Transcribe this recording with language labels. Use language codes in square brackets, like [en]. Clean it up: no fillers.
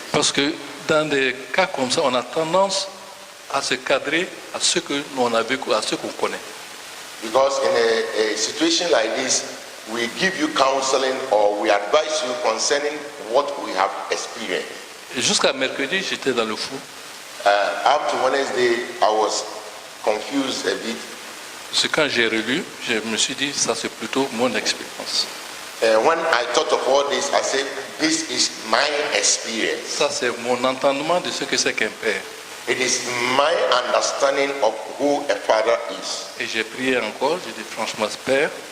[fr] parce que dans des cas comme ça, on a tendance à se cadrer à ce que l'on a vécu, à ce qu'on connaît. [en] because in a situation like this, we give you counseling or we advise you concerning what we have experienced. [fr] Et jusqu'à mercredi, j'étais dans le fou. [en] Up to Wednesday, I was confused a bit. [fr] Parce que quand j'ai relu, je me suis dit, ça c'est plutôt mon expérience. [en] When I thought of all this, I said, this is my experience. [fr] Ça c'est mon entendement de ce que c'est qu'un père. [en] It is my understanding of who a father is. [fr] Et j'ai prié encore, j'ai dit franchement, Père,